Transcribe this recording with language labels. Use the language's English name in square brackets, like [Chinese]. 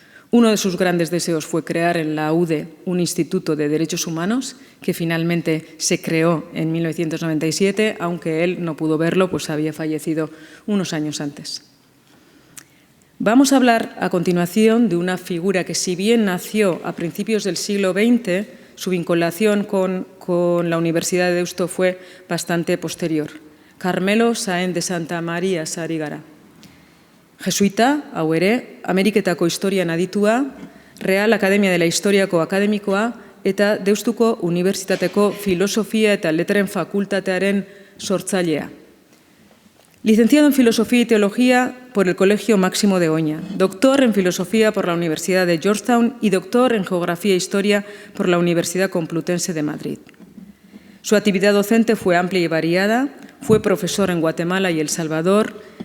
[Spanish] Uno de sus grandes deseos fue crear en la UDE un Instituto de Derechos Humanos, que finalmente se creó en 1997, aunque él no pudo verlo, pues había fallecido unos años antes. Vamos a hablar a continuación de una figura que, si bien nació a principios del siglo XX, su vinculación con la Universidad de Deusto fue bastante posterior. Carmelo Sáenz de Santamaría Sarigara. [Basque] Jesuita, hau ere, Ameriketako historian aditua, Real Academia de la Historiako akademikoa eta Deustuko Unibertsitateko Filosofia eta Letren Fakultatearen sortzailea. [Spanish] Licenciado en Filosofía y Teología por el Colegio Máximo de Oña, doctor en Filosofía por la Universidad de Georgetown y doctor en Geografía e Historia por la Universidad Complutense de Madrid. Su actividad docente fue amplia y variada, fue profesor en Guatemala y El Salvador.